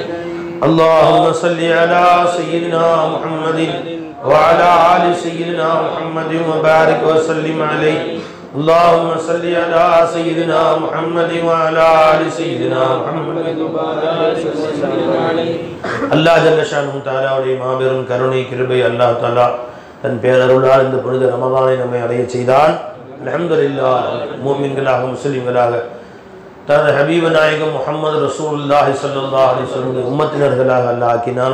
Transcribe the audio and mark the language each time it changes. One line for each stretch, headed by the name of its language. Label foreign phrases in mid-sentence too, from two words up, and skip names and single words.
Arabic: اللهم صل على سيدنا محمد وعلى آل سيدنا محمد وبارك وسلم عليه. اللهم صل على سيدنا محمد وعلى آل سيدنا محمد وبارك وسلم عليه.
Tamil: அல்லாஹ்
Arabic: جل شأنه
Tamil: தஆலாவுடைய மாபெரும் கருணை கிருபை அல்லாஹ் தஆலா தன் பேரருளால் இந்த புனித ரமலானை நம்மை அடைய செய்தான். அல்ஹம்துலில்லாஹ், மூமின்களாக முஸ்லிம்களாக தனது ஹபீபு நாயகம் முஹம்மது
Arabic: رسول الله صلى الله عليه وسلم
Tamil: உம்மத்தினர்களாக அல்லாஹ் ஆக்கினான்.